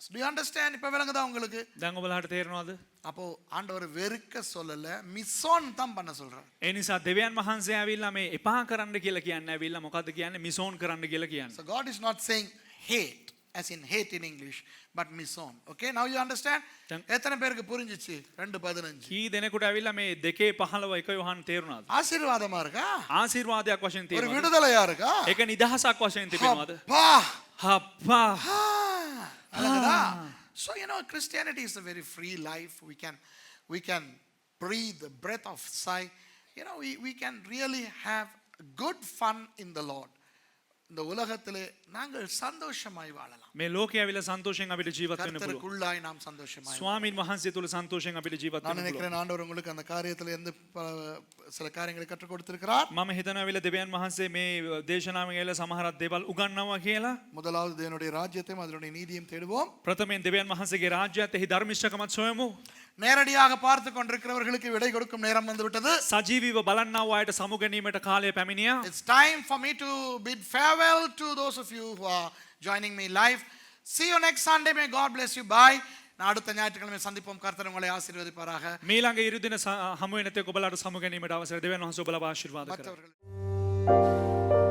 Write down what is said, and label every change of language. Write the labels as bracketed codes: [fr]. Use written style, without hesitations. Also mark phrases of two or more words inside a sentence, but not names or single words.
[en] Do you understand? [ta] இப்ப விளங்குதா உங்களுக்கு? [si] දැන් ඔබලාට තේරෙනවද? [ta] அப்போ ஆண்டவர் வெறுக்க சொல்லல, மிஸ்ஸோன் தான் பண்ண சொல்றார். [si] ඒ නිසා දෙවියන් වහන්සේ ඇවිල්ලා මේ එපා කරන්න කියලා කියන්නේ ඇවිල්ලා මොකද්ද කියන්නේ? මිසෝන් කරන්න කියලා කියන්නේ. [en] So God is not saying hate as in hate in English, but mison. Okay, now you understand? [ta] எத்தனை பேருக்கு புரிஞ்சிச்சு 2:15? [si] කී දෙනෙකුට ඇවිල්ලා මේ 2:15 1 යොහන් තේරුණාද? [ta] ஆசீர்வாதமா இருக்கா? [si] ආශිර්වාදයක් වශයෙන් [ta] ஒரு [si] තේරුණාද? [ta] விடுதலையா இருக்கா? [si] ඒක නිදහසක් වශයෙන් තිබෙනවද? [ta] அப்பா! [si] හප්පා. [ta] அழகுதா? [en] So you know, Christianity is a very free life. We can breathe the breath of sigh. You know, we can really have good fun in the Lord. [ta] இந்த உலகத்திலே நாங்கள் சந்தோஷமாய் வாழலாம். [si] මේ ලෝකයේ ඇවිල්ලා සන්තෝෂයෙන් අපිට ජීවත් වෙන්න පුළුවන්. [ta] கர்த்தருக்குள்ளாய் நாம் சந்தோஷமாய். [si] ස්වාමීන් වහන්සේ තුල සන්තෝෂයෙන් අපිට ජීවත් [ta] நான் [si] වෙන්න පුළුවන්. [ta] நினைக்கிறேன் ஆண்டவர் உங்களுக்கு அந்த காரியத்துல இருந்து சில காரியங்களை கற்றுக் கொடுத்திருக்கிறார். [si] මම හිතනවා ඇවිල්ලා දෙවියන් වහන්සේ මේ දේශනාවෙන් ඇවිල්ලා සමහරක් දේවල් උගන්වනවා කියලා. [ta] முதலாவது தேவனுடைய ராஜ்யத்தையும் அதனுடைய நீதியையும் தேடுவோம். [si] ප්‍රථමයෙන් දෙවියන් වහන්සේගේ රාජ්‍යයත් එහි ධර්මිෂ්ඨකමත් සොයමු. [ta] நேரடியாக பார்த்து கொண்டிருக்கிறவர்களுக்கு விடை கொடுக்கும் நேரம் வந்து விட்டது. [si] සජීවීව බලන්නා වූ අයට සමු ගැනීමට කාලය පැමිණියා. [en] It's time for me to bid farewell to those of you who are joining me live. See you next Sunday. May God bless you. Bye. [ta] நான் அடுத்த ஞாயிற்றுக்கிழமை சந்திப்போம். கர்த்தர் உங்களை ஆசீர்வதிப்பாராக. [si] මීළඟ ඉරු දින හමු වෙනතෙක් ඔබලාට සමු ගැනීමට අවසර දෙවියන් වහන්සේ ඔබලාව ආශිර්වාද කරා. [ta] மற்றவர்கள்